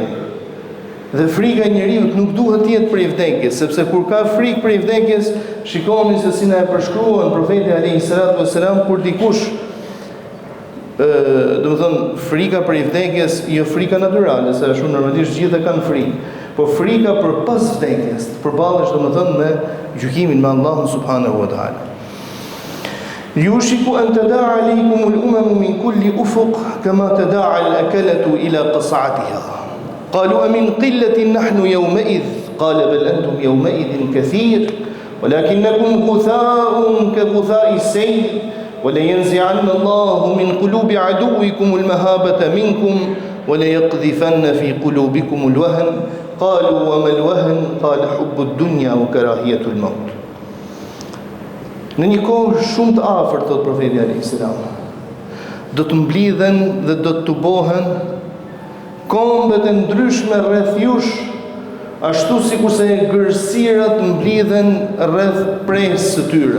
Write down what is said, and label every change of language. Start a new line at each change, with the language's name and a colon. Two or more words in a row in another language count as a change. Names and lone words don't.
Albanian: Dhe frika e njeriu nuk duhet të jetë prej vdekjes, sepse kur ka frikë prej vdekjes, shikoni se si na e përshkruan profeti
Arabic: عليه الصلاة والسلام
Albanian: kur dikush frika prej vdekjes, jo frika natyrale, se ashtu normalisht gjithë kanë frikë, por frika për pas vdekjes, të përballesh me gjykimin me Allahun
Arabic: سبحانه وتعالى. يوشك أن تداعى عليكم الأمم من كل أفق كما تداعى الأكلة إلى قصعتها قالوا أمن قلة نحن يومئذ قال بل أنتم يومئذ كثير ولكنكم غثاء كغثاء السيل ولينزعن الله من قلوب عدوكم المهابة منكم وليقذفن في قلوبكم الوهن قالوا وما الوهن قال حب الدنيا وكراهية الموت.
Albanian: Në një kohë shumë të afërt, thot profeti
Arabic: عليه السلام,
Albanian: do të mblidhen dhe do të tubohen kombet e ndryshme rreth jush, ashtu sikurse gërsirat mblidhen rreth presë së tyre.